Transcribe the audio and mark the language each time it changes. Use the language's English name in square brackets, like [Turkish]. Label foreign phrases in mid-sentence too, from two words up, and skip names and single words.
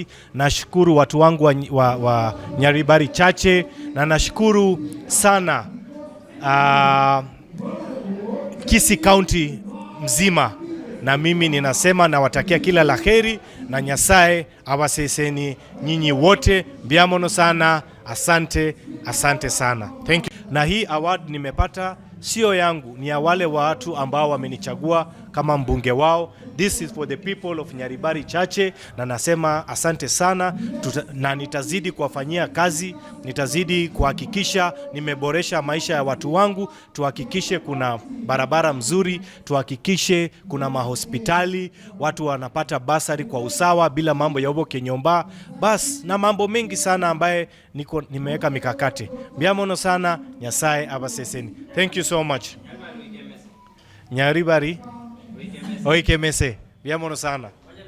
[Swahili] Nashukuru watu wangu wa Nyaribari Chache na nashukuru sana Kisii County mzima. Na mimi ninasema nawatakia kila laheri na Nyasaye awaseseni nyinyi wote. Biamono sana. Asante sana. [English] Thank you. [Swahili] Na hii award nimepata sio yangu, ni ya wale watu ambao wamenichagua kama mbunge wao. [English] This is for the people of Nyaribari Chache [Swahili] na nasema asante sana na nitazidi kuwafanyia kazi, nitazidi kuhakikisha nimeboresha maisha ya watu wangu. Tuhakikishe kuna barabara mzuri, tuhakikishe kuna mahospitali, watu wanapata basari kwa usawa bila mambo ya [Gusii] oboke nyomba. [Swahili] Bas na mambo mengi sana ambaye nimeweka mikakati. [Gusii] Biamono sana, Nyasaye abaseseni. [English] Thank you so much. [Gusii] Nyaribari Oikemese. Biamono sana.